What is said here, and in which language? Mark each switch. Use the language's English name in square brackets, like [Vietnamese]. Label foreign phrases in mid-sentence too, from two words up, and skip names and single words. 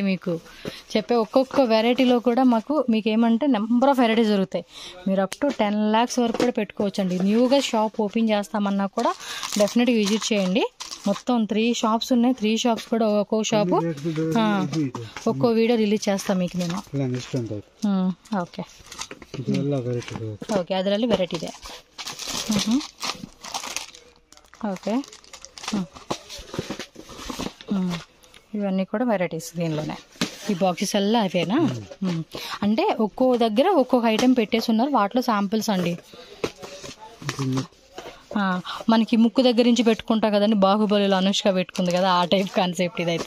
[Telugu] మీకు చెప్పే ఒక్కొక్క వెరైటీలో కూడా మీకు ఏమంటే [English] number of varieties [Telugu] దొరుకుతాయి. మీరు [English] up to 10 lakhs [Telugu] వరకు కూడా పెట్టుకోవచ్చు అండి. న్యూగా [English] shop open [Telugu] చేస్తామన్నా కూడా [English] definitely visit [Telugu] చేయండి. మొత్తం 3 shops ఉన్నాయి. 3 shops కూడా ఒక్కో షాపు ఒక్కో వీడియో రిలీజ్ చేస్తాం మీకు నేను. [English] okay okay, [Kannada] ಅದರಲ್ಲಿ ವೆರೈಟಿ ಇದೆ. [Telugu] ఓకే, ఇవన్నీ కూడా వెరైటీస్ దీనిలోనే. ఈ బాక్సెస్ అలా అవేనా? అంటే ఒక్కో దగ్గర ఒక్కొక్క ఐటెం పెట్టేసి ఉన్నారు. వాటిలో శాంపిల్స్ అండి. మనకి ముక్కు దగ్గర నుంచి పెట్టుకుంటాం కదండి, బాహుబలిలో అనుష్క పెట్టుకుంది కదా, ఆ [English] type concept [Telugu] ఇదైతే.